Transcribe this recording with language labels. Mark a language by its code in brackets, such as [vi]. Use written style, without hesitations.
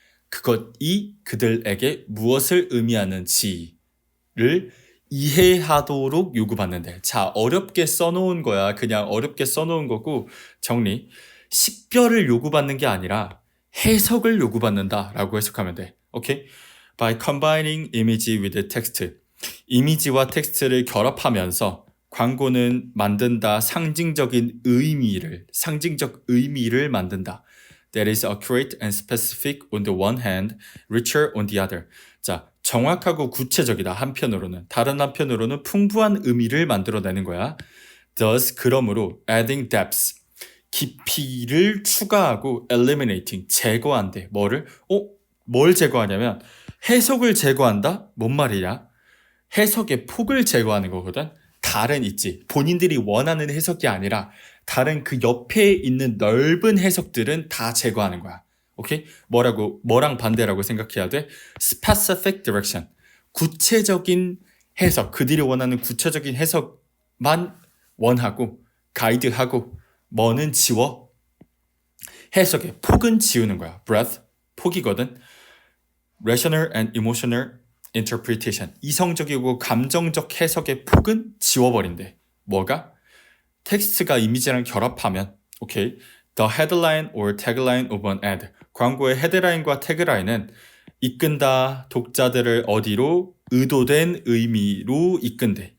[ko] 그것이 그들에게 무엇을 의미하는지를 이해하도록 요구받는데. 자, 어렵게 써놓은 거야. 그냥 어렵게 써놓은 거고, 정리. 식별을 요구받는 게 아니라 해석을 요구받는다 라고 해석하면 돼. 오케이? [en] By combining image with text. [ko] 이미지와 텍스트를 결합하면서 광고는 만든다. 상징적 의미를 만든다. [en] That is accurate and specific on the one hand, richer on the other. [ko] 자, 정확하고 구체적이다. 한편으로는. 다른 한편으로는 풍부한 의미를 만들어내는 거야. [en] Thus, [ko] 그러므로 [en] adding depth, [ko] 깊이를 추가하고 [en] eliminating, [ko] 제거한대. 뭘 제거하냐면 해석을 제거한다? 뭔 말이냐? 해석의 폭을 제거하는 거거든. 다른 있지. 본인들이 원하는 해석이 아니라 다른 그 옆에 있는 넓은 해석들은 다 제거하는 거야. 오케이? 뭐랑 반대라고 생각해야 돼? [en] specific direction. [ko] 구체적인 해석. 그들이 원하는 구체적인 해석만 원하고 가이드하고 뭐는 지워? 해석의 폭은 지우는 거야. breadth, 폭이거든. [en] rational and emotional interpretation. [ko] 이성적이고 감정적 해석의 폭은 지워버린대. 뭐가? 텍스트가 이미지랑 결합하면, 오케이. [en] The headline or tagline of an ad. [ko] 광고의 헤드라인과 태그라인은 이끈다. 독자들을 어디로? 의도된 의미로 이끈대.